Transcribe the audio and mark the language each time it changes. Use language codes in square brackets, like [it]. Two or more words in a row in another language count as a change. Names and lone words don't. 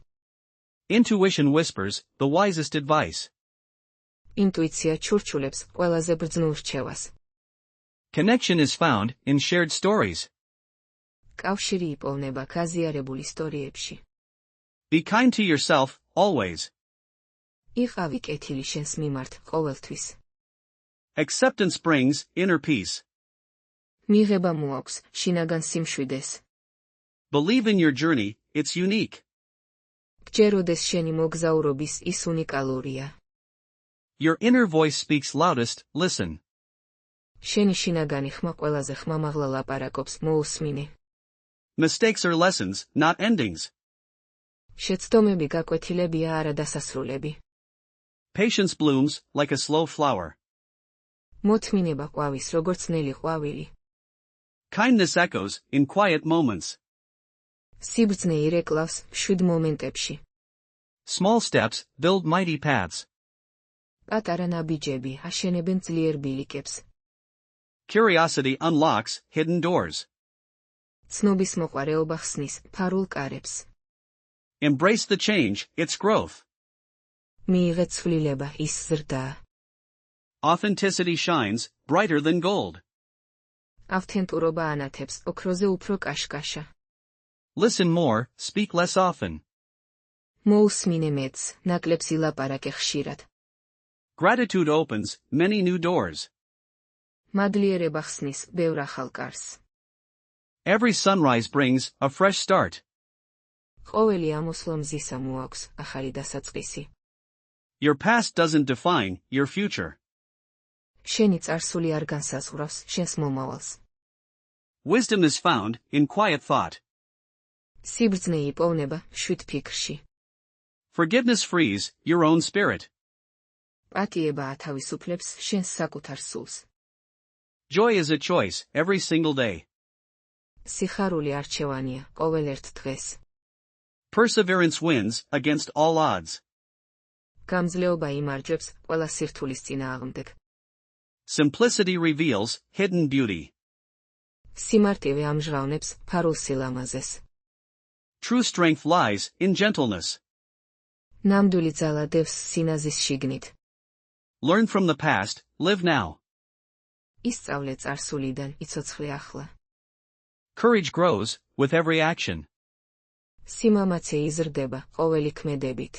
[en] Intuition whispers the wisest advice. [ka] ინტუიცია ჩურჩულებს ყველაზე ბრძნულ რჩევას. [en] Connection is found in shared stories. [ka] კავშირი იპოვნება გაზიარებულ ისტორიებში. [en] Be kind to yourself, always. [ka] იყავი კეთილი შენს მიმართ ყოველთვის. [en] Acceptance brings inner peace. [ka] მიღება მოაქვს შინაგან სიმშვიდეს. [en] Believe in your journey, it's unique. [ka] გჯეროდეს შენი მოგზაურობის ის უნიკალურია. [en] Your inner voice speaks loudest, listen. [ka] შენი შინაგანი ხმა ყველაზე ხმამაღლა ლაპარაკობს, მოუსმინე. [en] Mistakes are lessons, not endings. [ka] შეცდომები გაკვეთილებია, არა დასასრულები. [en] Patience blooms like a slow flower. [ka] მოთმინება ყვავის როგორც ნელი ყვავილი. [en] Kindness echoes in quiet moments. [ka] სიბრძნე ირეკლავს შვიდ მომენტებში. [en] Small steps build mighty paths. [ka] პატარა ნაბიჯები აშენებენ ძლიერ ბილიკებს. [en] Curiosity unlocks hidden doors. [ka] ცნობის მოყვარეობა ხსნის ფარულ კარებს. [en] Embrace the change, its growth. [ka] მიიღე ცვლილება, ის ზრდაა. [en] Authenticity shines brighter than gold. [ka] ავთენტურობა ანათებს ოქროზე უფრო კაშკაშა. [en] Listen more, speak less often. [ka] მოუსმინე მეც, ნაკლებს ილაპარაკე ხშირად. [en] Gratitude opens many new doors. [ka] მადლიერება ხსნის ბევრ ახალ კარს. [en] Every sunrise brings a fresh start. [ka] ყოველი ამოსვლა მზისა მოაქვს ახალი დასაწყისი. [en] Your past doesn't define your future. [ka] შენი წარსული არ განსაზღვრავს შენს მომავალს. [en] Wisdom is found in quiet thought. [ka] სიბრძნე იპოვნება შვიდ ფიქრში. [en] Forgiveness frees your own spirit. [ka] პატიება ათავისუფლებს შენს საკუთარ სულს. [en] Joy is a choice every single day. [ka] სიხარული არჩევანია ყოველ ერთ დღეს. [en] Perseverance wins against all odds. [ka] გამძლეობა იმარჯვებს ყველა სირთულის წინააღმდეგ. [en] Simplicity reveals hidden beauty. [ka] სიმარტივე ამჟღავნებს ფარულ სილამაზეს. [en] True strength lies in gentleness. [ka] ნამდვილი ძალა დევს სინაზის შიგნით. [en] Learn from the past, live now. [ka] ისწავლე წარსულიდან, იცოცხლე ახლა. [en] Courage grows with every action. [ka] სიმამაცე იზრდება ყოველი ქმედებით.